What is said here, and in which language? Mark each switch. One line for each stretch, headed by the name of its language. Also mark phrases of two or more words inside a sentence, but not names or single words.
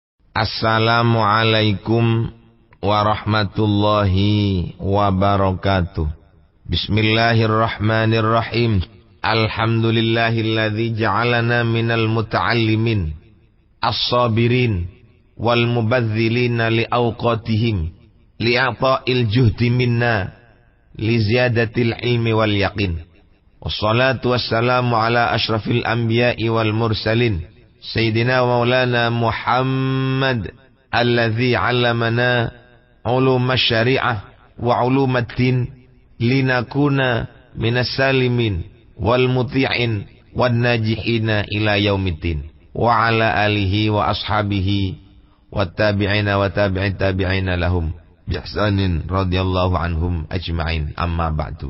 Arabic: السلام عليكم ورحمة الله وبركاته. Bismillahirrahmanirrahim. الحمد لله الذي جعلنا من المتعلمين الصابرين والمبذلين لأوقاتهم لإعطاء الجهد منا لزيادة العلم واليقين. والصلاة والسلام على أشرف الأنبياء والمرسلين سيدنا ومولانا محمد الذي علمنا علوم الشريعة وعلوم الدين لنكون من السالمين والمطيعين والناجحين إلى يوم الدين وعلى آله وأصحابه والتابعين وتابعي التابعين لهم بإحسان رضي الله عنهم أجمعين. أما بعد.